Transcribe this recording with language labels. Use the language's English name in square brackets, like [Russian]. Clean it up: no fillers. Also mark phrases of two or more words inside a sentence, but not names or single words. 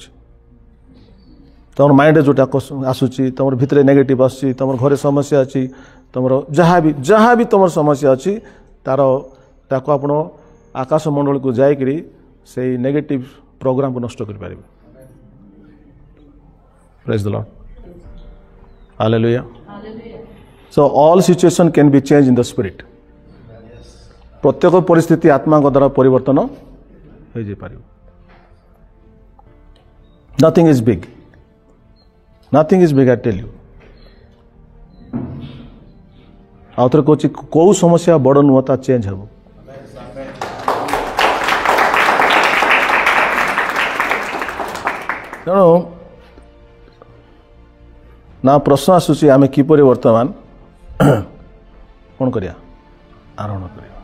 [Odia] ତୁମର ମାଇଣ୍ଡରେ ଯେଉଁଟା ଆସୁଛି, ତୁମର ଭିତରେ ନେଗେଟିଭ୍ ଆସୁଛି, ତୁମର ଘରେ ସମସ୍ୟା ଅଛି, ତୁମର ଯାହା ବି ତୁମର ସମସ୍ୟା ଅଛି ତାକୁ ଆପଣ ଆକାଶ ମଣ୍ଡଳକୁ ଯାଇକରି ସେଇ [English] negative programକୁ [Odia] ନଷ୍ଟ କରିପାରିବେ। [English] praise the Lord. ହାଲେଲୁୟା। So all situation can be changed in the spirit. [Odia] ପ୍ରତ୍ୟେକ ପରିସ୍ଥିତି ଆତ୍ମାଙ୍କ ଦ୍ୱାରା ପରିବର୍ତ୍ତନ ହୋଇଯାଇପାରିବ। [English] Nothing is big. Nothing is big, I tell you. [Odia] ଆଉ ଥରେ କହୁଛି, କୋଉ ସମସ୍ୟା ବଡ଼ ନୁହଁ, ତା ଚେଞ୍ଜ ହେବ। ତେଣୁ ନା ପ୍ରଶ୍ନ ଆସୁଛି ଆମେ କିପରି ବର୍ତ୍ତମାନ କ'ଣ କରିବା, ଆରୋହଣ କରିବା।